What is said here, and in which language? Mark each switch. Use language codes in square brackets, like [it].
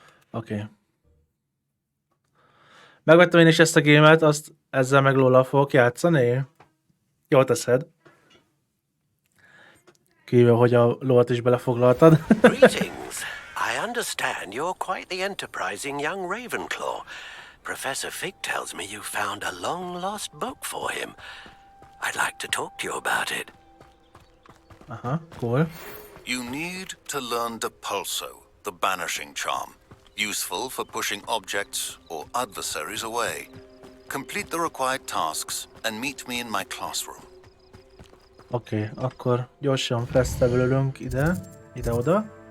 [hu] Oké. Megvettem én is ezt a gémet, azt ezzel meg Lola fogok játszani. Jól teszed. Kívül, hogy a Lolat is belefoglaltad. [en] Greetings. I understand you're quite the enterprising young Ravenclaw. Professor Fig tells me you found a long-lost book for him. I'd like to talk to you about it. Aha, cool. You need to learn Depulso, the banishing charm. Useful for pushing objects or adversaries away. Complete the required tasks and meet me in my classroom. [hu] Oké, akkor gyorsan fesztevelünk ide-oda.